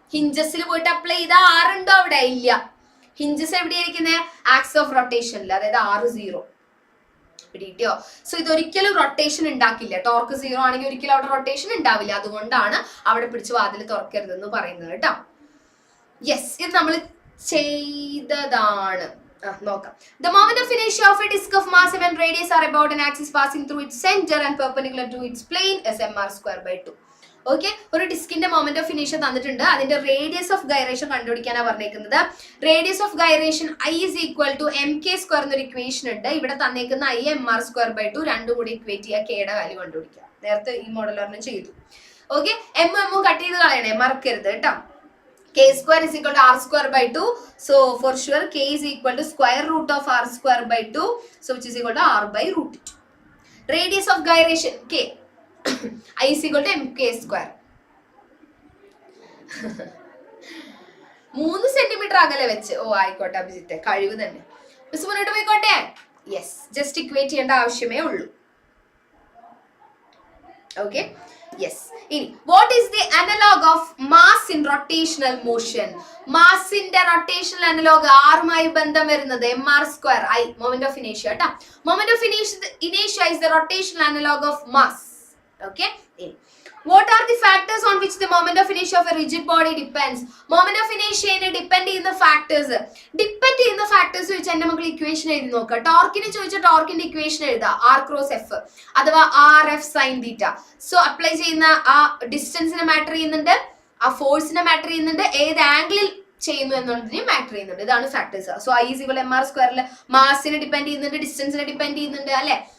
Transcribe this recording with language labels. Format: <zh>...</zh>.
<ml>ഹിഞ്ചസിൽ പോയിട്ട് അപ്ലൈ ചെയ്താൽ 6 ഉണ്ടോ? അവിടെ ഇല്ല. ഹിഞ്ചസ് എവിടെയായിരിക്കുന്നത്? ആക്സിസ് ഓഫ് റൊട്ടേഷനിൽ, അതായത് 6 പിടിയോ. സോ ഇതൊരിക്കലും റൊട്ടേഷൻ ഉണ്ടാക്കില്ല. ടോർക്ക് 0 ആണെങ്കിൽ ഒരിക്കലും അവിടെ റൊട്ടേഷൻ ഉണ്ടാവില്ല. അതുകൊണ്ടാണ് അവിടെ പിടിച്ച് വാതിൽ തുറക്കരുതെന്ന് പറയുന്നത് കേട്ടോ. യെസ്, ഇത് നമ്മൾ ചെയ്തതാണ്. നോക്കാം.</ml> <en>The moment of inertia of a disk of mass and radius are about an axis passing through its center and perpendicular to its plane is mr²/2.</en> <ml>Okay, ഒരു ഡിസ്കിന്റെ മൊമെന്റ് ഓഫ് ഇനേഷ്യ തന്നിട്ടുണ്ട്. അതിന്റെ റേഡിയസ് ഓഫ് ഗൈറേഷൻ കണ്ടുപിടിക്കാനാണ് പറഞ്ഞേക്കുന്നത്. Radius of gyration</ml> <en>I is equal to mk²</en> <ml>എന്നൊരു equation ഉണ്ട്. ഇവിടെ തന്നേക്കുന്ന I mr²/2, രണ്ടും കൂടി ഇക്വേറ്റ് ചെയ്യുക, കെയുടെ വാല്യൂ കണ്ടുപിടിക്കുക. നേരത്തെ ഈ മോഡലറിന് ചെയ്തു. ഓക്കെ, എം കട്ട് ചെയ്ത് കളയണേ, മറക്കരുത് കേട്ടോ.</ml> <en>k² is equal to r²/2. So for sure k is equal to square root of r²/2. So which is equal to r/√2. Radius of gyration k. I is equal to mk².</en> <ml>3 centimetre അകലെ വെച്ച്. ഓ ആയിക്കോട്ടെ അഭിജിത്തെ, കഴിവ് തന്നെ. Miss മുന്നോട്ട് പോയിക്കോട്ടെ. Yes, just equate ചെയ്യേണ്ട ആവശ്യമേ ഉള്ളൂ.</ml> <en>Okay, yes. ഇനി what is the analogue of mass in rotational motion?</en> <ml>മാസിന്റെ rotational analogue ആറുമായി ബന്ധം വരുന്നത് mr². I മൊമെന്റ് ഓഫ് ഇനേഷ്യ കേട്ടോ.</ml> <en>Moment of ഇനേഷ്യ is the rotational analog of mass. Okay, what are the factors on which the moment of inertia of a rigid body depends? Moment of inertia depend</en> <ml>ചെയ്യുന്ന factors. Depend ചെയ്യുന്ന factors വെച്ച് എന്റെ മക്കൾ equation എഴുതി നോക്കുക. ടോർക്കിന് ചോദിച്ച ടോർക്കിന്റെ equation എഴുതുക, r×f അഥവാ rf sin θ. സോ അപ്ലൈ ചെയ്യുന്ന ആ ഡിസ്റ്റൻസിനെ മാറ്റർ ചെയ്യുന്നുണ്ട്, ആ ഫോഴ്സിനെ മാറ്റർ ചെയ്യുന്നുണ്ട്, ഏത് ആംഗിളിൽ ചെയ്യുന്നു എന്നുള്ളതിനെ മാറ്റർ ചെയ്യുന്നുണ്ട്. ഇതാണ് factors.</ml> <en>so I is equal M R</en> <ml>സ്ക്വയറിൽ മാസിനെ ഡിപ്പെൻഡ് ചെയ്യുന്നുണ്ട്, ഡിസ്റ്റൻസിനെ ഡിപ്പെൻഡ് ചെയ്യുന്നുണ്ട് അല്ലെ.</ml>